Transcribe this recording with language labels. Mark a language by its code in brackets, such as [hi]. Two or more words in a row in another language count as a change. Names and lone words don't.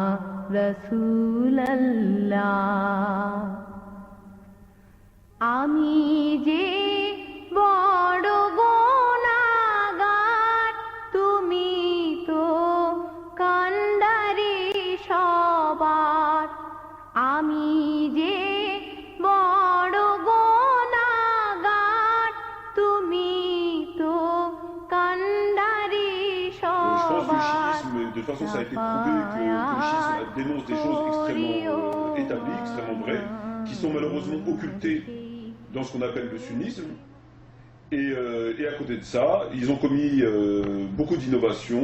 [bn] রাসূলুল্লাহ আমি যে বড় গুনাহগার তুমি তো কান্ডারি সবার আমি যে বড় গুনাহগার তুমি তো কান্ডারি [fr] Je pense que le [bn] সবার [fr] chiisme, de toute façon, ça a été prouvé que le chiisme dénonce des choses extrêmement établies, extrêmement vraies, qui sont malheureusement occultées dans ce qu'on appelle le sunnisme. Et à côté de ça, ils ont commis beaucoup d'innovations.